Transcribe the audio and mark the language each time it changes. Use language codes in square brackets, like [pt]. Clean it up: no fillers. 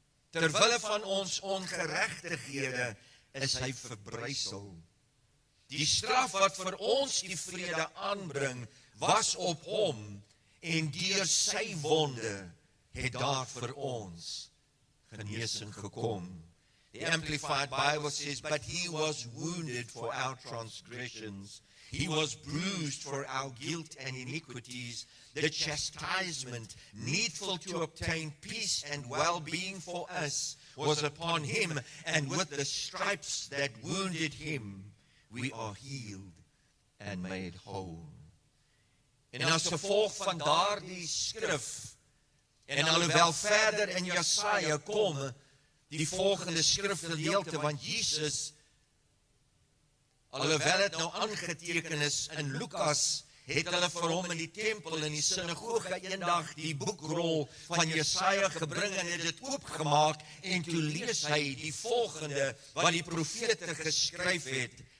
[af] Terwille van ons ongeregtighede is hy verbrysel. Die straf wat vir ons die vrede aanbring, was op hom, en deur sy wonde het daar vir ons genesing gekom. [en] The Amplified Bible says, but he was wounded for our transgressions. He was bruised for our guilt and iniquities. The chastisement needful to obtain peace and well-being for us was upon him, and with the stripes that wounded him, we are healed and made whole. [af] En as gevolg van daardie skrif, en alhoewel verder in Jesaja kom, die volgende skrifgedeelte, want Jesus, alhoewel het nou aangeteken is in Lukas, het hulle vir hom in die tempel, in die sinagoge eendag die boekrol van Jesaja gebring en het dit oopgemaak, en toe lees hy die volgende, wat die profete geskryf het,